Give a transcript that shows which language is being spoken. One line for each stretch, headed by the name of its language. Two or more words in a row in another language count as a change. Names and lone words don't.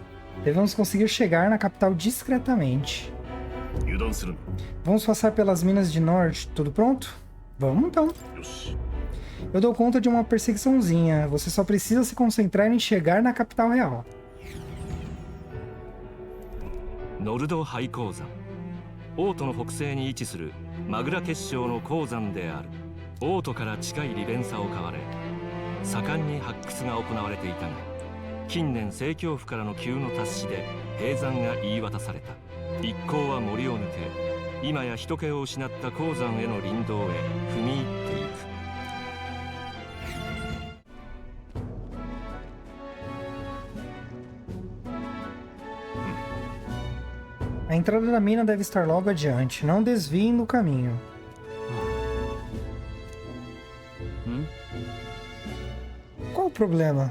Portuguese: Devemos conseguir chegar na capital discretamente. Vamos passar pelas Minas de Nord. Tudo pronto? Vamos então. Eu dou conta de uma perseguiçãozinha. Você só precisa se concentrar em chegar na capital real.
Japanese: Nordo High Kozan. 王都の北西に位置するマグラ結晶の鉱山である。王都から近い利便さを買われ、盛んに発掘が行われていたが、近年政教府からの急の達しで閉山が言い渡された。一行は森を抜け、今や人気を失った鉱山への林道へ踏み入っていく。
Portuguese: A entrada da mina deve estar logo adiante. Não desviem do caminho. Qual o problema?